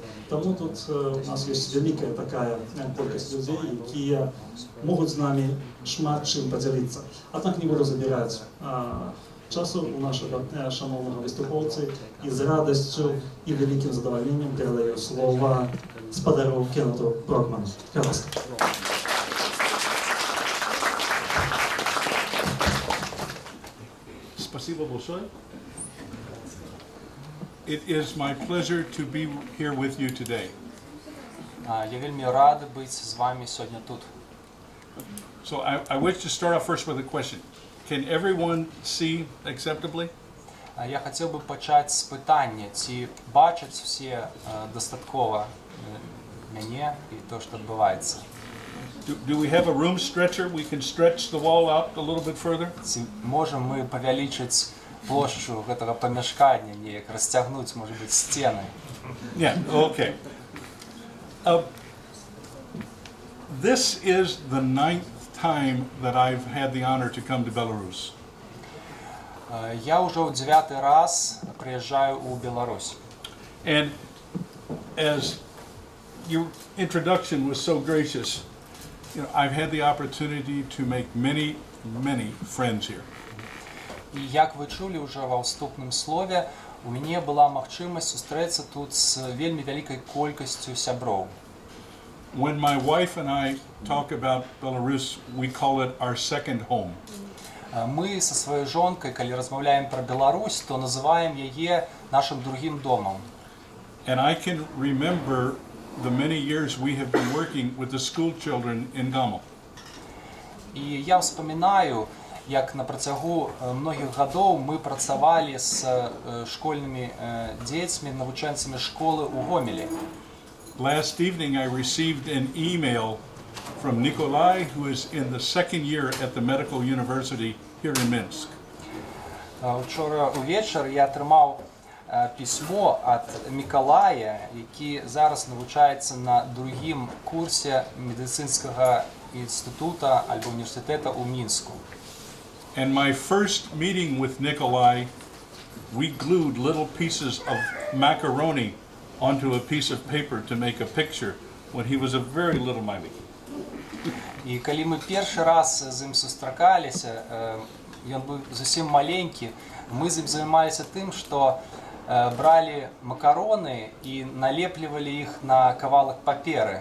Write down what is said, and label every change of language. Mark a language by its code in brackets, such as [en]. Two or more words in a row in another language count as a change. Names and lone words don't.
[be] Таму тут у нас ёсць вялікая такая колькасць людзей, якія могуць з намі шмат чым падзяліцца. Аднак не буду забіраць часу у нашага шаноўнага выступоўцы і з радасцю і вялікім задавальненнем перадаю слова спадару Кеннету Брокману. [ru] Спасибо большое. [en] It is my pleasure to be here with you today. [be] Я вельмі рад быць з вами сёння тут. [en] So I wish to start off first with a question. Can everyone see acceptably? [be] Я хацеў бы пачаць з пытання, ці бачаць усе дастаткова мяне і то, што адбываецца. [en] Do we have a room stretcher? We can stretch the wall out a little bit further? [be] Ці можам мы павялічыць плошчу гэтага памяшкання, неяк расцягнуць, можа быць, сцены? [en] Yeah, okay. This is the 9th time that I've had the honor to come to Belarus. [be] Я ўжо ў 9-й раз прыязджаю ў Беларусь. [en] And as your introduction was so gracious, I've had the opportunity to make many friends here. [be] І як вы чулі ўжо ва ўступным слове, у мяне была магчымасць сустрэцца тут з вельмі вялікай колькасцю сяброў. [en] When my wife and I talk about Belarus, we call it our second home. [be] Мы са сваёй жонкай, калі размаўляем пра Беларусь, то называем яе нашым другім домам. [en] And I can remember the many years we have been working with the school children in Gomel. [be] І я ўспамінаю, як на працягу многіх гадоў мы працавалі з школьнымі дзецьмі, навучэнцамі школы ў Гомелі. [en] Last evening I received an email from Nikolai, who is in the second year at the medical university here in Minsk. [be] Учора увечар я атрымаў пісьмо ад Мікалая, які зараз навучаецца на другім курсе медыцынскага інстытута альбо універсітэта ў Мінску. [en] And my first meeting with Nikolai, we glued little pieces of macaroni onto a piece of paper to make a picture when he was a very little mite. [be] І калі мы першы раз з ім сустракаліся, ён быў зусім маленькі, мы з ім займаліся тым, што бралі макароны і налеплівалі іх на кавалак паперы.